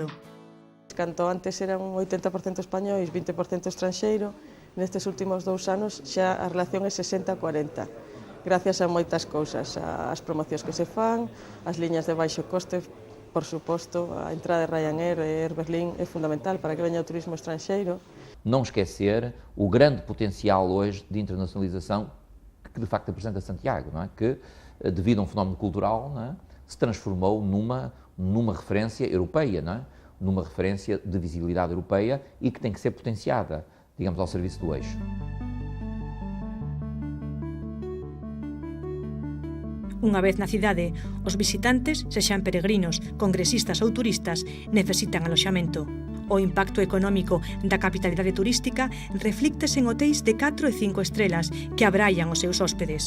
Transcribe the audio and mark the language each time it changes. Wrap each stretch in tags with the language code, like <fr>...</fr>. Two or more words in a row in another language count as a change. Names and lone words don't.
<gl>Canto antes eran un 80% españois, 20% estranxeiro, nestes últimos 2 anos xa a relación é 60-40, gracias a moitas cousas, as promocións que se fan, as liñas de baixo coste, por suposto, a entrada de Ryanair e Air Berlin é fundamental para que veña o turismo estranxeiro.</gl> <pt>Não esquecer o grande potencial hoje de internacionalização que de facto apresenta Santiago, não é? Que, devido a um fenómeno cultural, não é? Se transformou numa referência europeia, não é? Numa referência de visibilidade europeia e que tem que ser potenciada, digamos, ao serviço do eixo.</pt> <gl>Unha vez na cidade, os visitantes, sexan peregrinos, congresistas ou turistas, necesitan aloxamento. O impacto económico da capitalidade turística reflíctese en hotéis de 4 e 5 estrelas que abraian os seus hóspedes.</gl>